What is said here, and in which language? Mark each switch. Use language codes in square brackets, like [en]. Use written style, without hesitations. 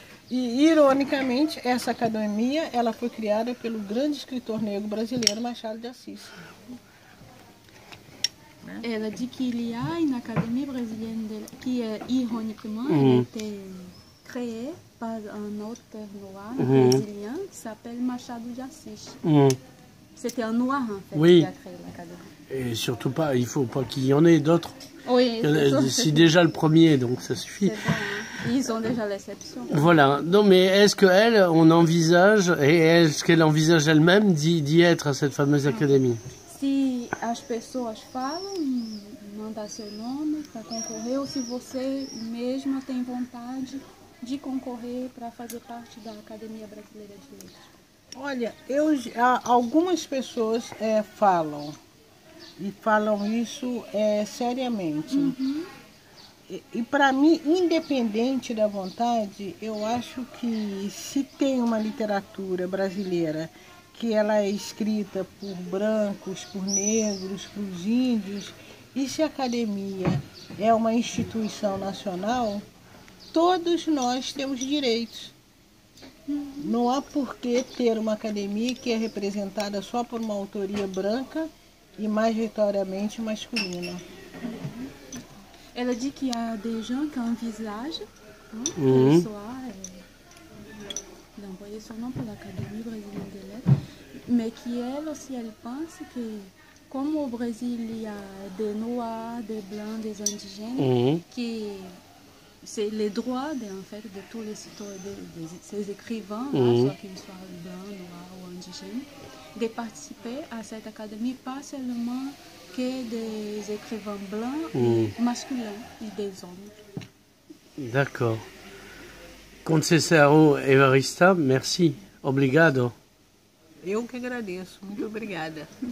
[pt] E, ironicamente, essa academia ela foi criada pelo grande escritor negro brasileiro Machado de Assis. [fr] Elle dit qu'il y a une académie brésilienne qui, ironiquement, a été créée par un auteur noir brésilien qui s'appelle Machado de Assis. C'était un noir, en fait, qui a créé l'académie. Et surtout pas, il faut pas qu'il y en ait d'autres. Oui, c'est déjà le premier, donc ça suffit. Bon, hein. Ils ont déjà l'exception. Voilà. Non, mais est-ce qu'elle, on envisage, et est-ce qu'elle envisage elle-même d'y être à cette fameuse académie? [pt] Se as pessoas falam, mandar seu nome para concorrer, ou se você mesma tem vontade de concorrer para fazer parte da Academia Brasileira de Letras. Olha, algumas pessoas falam, e falam isso seriamente. E para mim, independente da vontade, eu acho que se tem uma literatura brasileira que ela é escrita por brancos, por negros, por índios, e se a academia é uma instituição nacional, todos nós temos direitos. Não há por que ter uma academia que é representada só por uma autoria branca e majoritariamente masculina. [fr] Ela dit qu'il y a des gens qui envisagent qu'elle soit d'envoyer son nom pour l'Académie brésilienne des lettres, mais qui elle aussi, elle pense que comme au Brésil il y a des noirs, des blancs, des indigènes, qui c'est les droits en fait de tous les ces écrivains, soit qu'ils soient blancs, noirs ou indigènes, de participer à cette académie, pas seulement que des écrivains blancs masculins e des hommes. D'accord. Conceição Evarista, merci. [pt] Obrigado. Eu que agradeço. Muito obrigada.